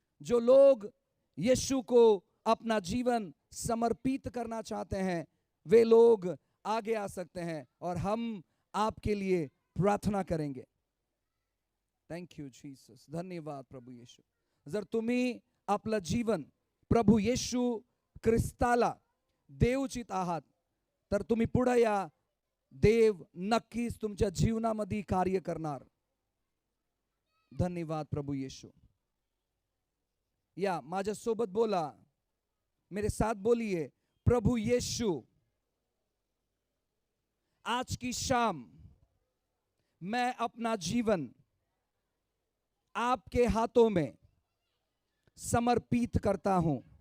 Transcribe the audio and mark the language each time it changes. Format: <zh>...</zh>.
<hi>जो लोग यीशु को अपना जीवन समर्पित करना चाहते हैं, वे लोग आगे आ सकते हैं और हम आपके लिए प्रार्थना करेंगे।</hi> <en>thank you Jesus,</en> <mr>धन्यवाद प्रभू येशू। जर तुम्ही आपलं जीवन प्रभू येशू ख्रिस्ताला देऊ इच्छित आहात, तर तुम्ही पुढे या। देव नक्कीच तुमच्या जीवनामध्ये कार्य करणार। धन्यवाद प्रभू येशू। या माझ्या सोबत बोला,</mr> <hi>मेरे साथ बोलिए, प्रभु येशू, आज की शाम मैं अपना जीवन आपके हाथों में समर्पित करता हूं।</hi>